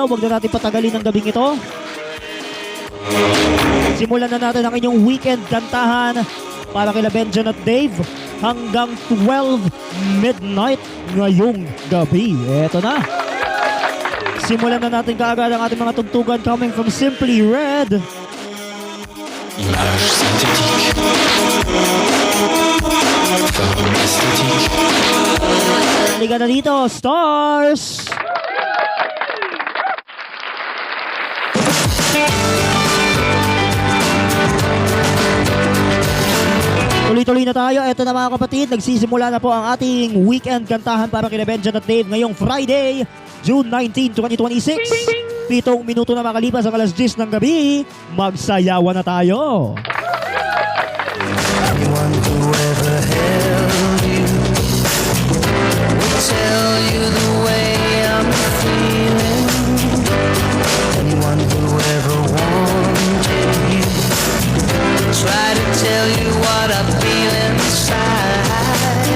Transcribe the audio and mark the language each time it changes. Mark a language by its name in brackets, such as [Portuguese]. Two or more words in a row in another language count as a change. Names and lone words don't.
[Filipino] Huwag na natin patagalin ang gabing ito. Simulan na natin ang inyong weekend kantahan para kila Benjan at Dave hanggang 12 midnight ngayong gabi. Ito na. Simulan na natin kaagad ang ating mga tugtugan [English] coming from [Filipino] Simply Red. [French] Image synthétique. Forme esthétique. [Filipino] Halika na dito, Stars! Tuloy-tuloy na tayo. Ito na mga kapatid, nagsisimula na po ang ating weekend kantahan para kina Benjan at Dave ngayong Friday, June 19, 2026. 7 minuto na makalipas ang 10:00 ng gabi. Magsayawan na tayo. [English] Anyone who ever held you will tell you the way I'm feeling. Anyone who ever wanted you try to tell you what I feel inside.